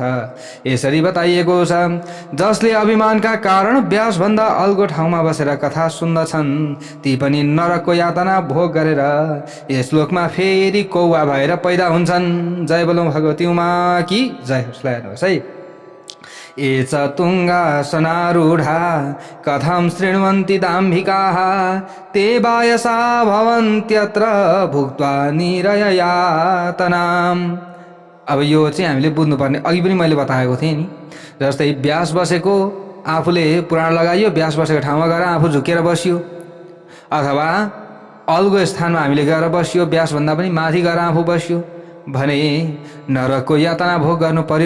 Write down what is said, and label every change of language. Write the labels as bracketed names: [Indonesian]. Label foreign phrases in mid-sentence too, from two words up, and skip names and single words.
[Nepali] यसरी बताइएको छ, जसले अभिमानका कारण व्यासभन्दा अल्गो ठाउँमा बसेर कथा सुन्दछन् ती पनि नरकको यातना भोग गरेर यस लोकमा फेरि कौवा भएर पैदा हुन्छन्। जय बोलौँ भगवती उमा की जय होस्। हेर्नुहोस् है, [Sanskrit] एच तुङ्गासनारूढा कथं शृण्वन्ति दाम्भिकाः ते वायसा भवन्त्यत्र भुक्त्वा निरययातनाम्। [Nepali] अब यो चाहिँ हामीले बुझ्नुपर्ने, अघि पनि मैले बताएको थिएँ नि। जस्तै व्यास बसेको आफूले पुराण लगाइयो, व्यास बसेको ठाउँमा गएर आफू झुकेर बसियो, अथवा अल्गो स्थानमा हामीले गएर बसियो, व्यासभन्दा पनि माथि गएर आफू बसियो भने नरकको यातना भोग गर्नु पर्यो।